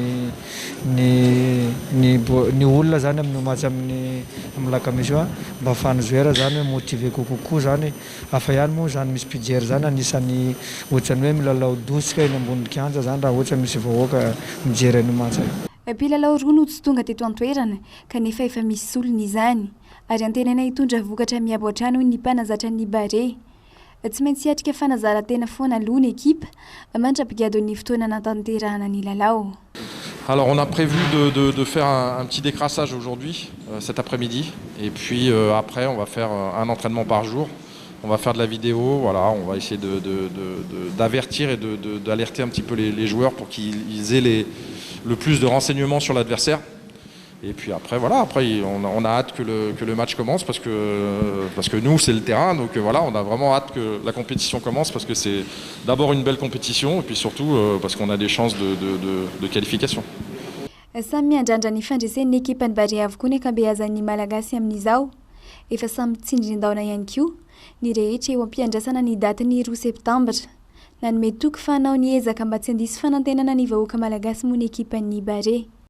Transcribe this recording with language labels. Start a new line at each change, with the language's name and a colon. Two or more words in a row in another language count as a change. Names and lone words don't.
Malagasy: ny olona zany amin'ny match amin'ny lakamisy io mba ahafahany zoera zany hoe motivé kokoa zany hafa ihany moa zany misy mpijery zany anisany ohatrany hoe milalao dosika eny ambony kianja zany raha ohatra misy vahoaka mijery ny match mpilalao roa no tsy tonga teto an-toerana kanefa efa misy olony izany ary antenana hitondra vokatra miaboatra any ny mpanazatra ny bare tsy maintsy hiatrika fanazarantena foana aloha ny ekipa mandrapigado ny fotoana natanterahana ny lalao.
French: Alors on a prévu de faire un petit décrassage aujourd'hui, cet après-midi, et puis après on va faire un entraînement par jour. On va faire de la vidéo, voilà, on va essayer d'avertir et d'alerter un petit peu les joueurs pour qu'ils aient le plus de renseignements sur l'adversaire. Et puis après, voilà, après on a hâte que le match commence parce que nous c'est le terrain, donc voilà, on a vraiment hâte que la compétition commence parce que c'est d'abord une belle compétition et puis surtout parce qu'on a des chances de qualification.
Malagasy: Samy andrandra ny fandresen'ny ekipany Bary avokoa ny ankabehazan'ny malagasy amin'izao efa samy tsindrin-daona ihany koa ny rehetra eo ampiandrasana ny daty ny 2 septambra nanome toky fanao ny ezaka mba tsy handisy fanantenana ny vahoaka malagasy moa ny ekipan'ny Bary.